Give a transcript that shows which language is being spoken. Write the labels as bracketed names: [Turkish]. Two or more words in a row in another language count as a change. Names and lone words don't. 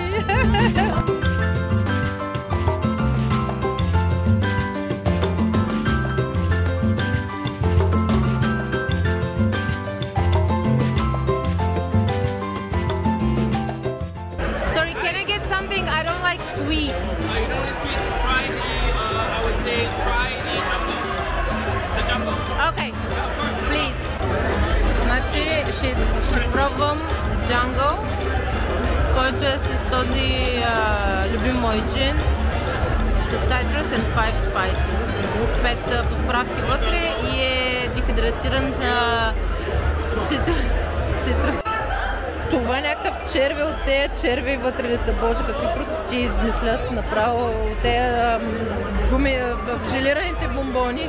[English] Sorry, can I get something? I don't like sweet. You don't like sweet? Try the, I would say, try the jumbo. The jumbo. Okay, please. [Bulgarian] Значи ще пробвам джанго, който е с този любим мой джин, с [English] citrus and 5 spices, [Bulgarian] с 5 подправки вътре и е дехидратиран за цитрус. Това е някакъв черве от тези черви вътре ли са, боже, какви просто ти измислят направо от тези желираните бомбони.